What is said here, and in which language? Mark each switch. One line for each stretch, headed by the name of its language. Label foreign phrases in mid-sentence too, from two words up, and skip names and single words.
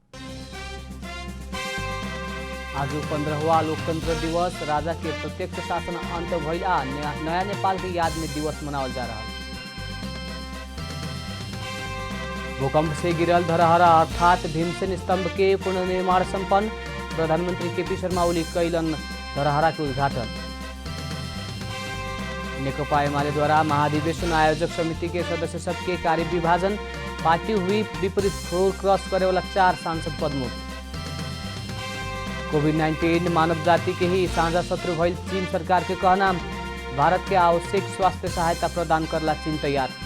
Bhojpuri: आज 15वां लोकतंत्र दिवस, राजा के प्रत्यक्ष शासन अंत भइल आ नया नेपाल के याद में दिवस मनावल जा रहा। भूकंप से गिरल धरहरा अर्थात भीमसेन स्तंभ के पुनर्निर्माण संपन्न, प्रधानमंत्री केपी शर्मा ओली कैलन धरहरा के उद्घाटन। नेकपा एमाले द्वारा महाधिवेशन आयोजक समिति के सदस्य सबके कार्य विभाजन, पार्टी हुई विपरीत फ्लोर क्रॉस करे वाला 4 सांसद पदमुक्त। कोविड-19 मानव जाति के ही साझा शत्रु भइल चीन सरकार के कहना, भारत के आवश्यक स्वास्थ्य सहायता प्रदान करला चीन तैयार।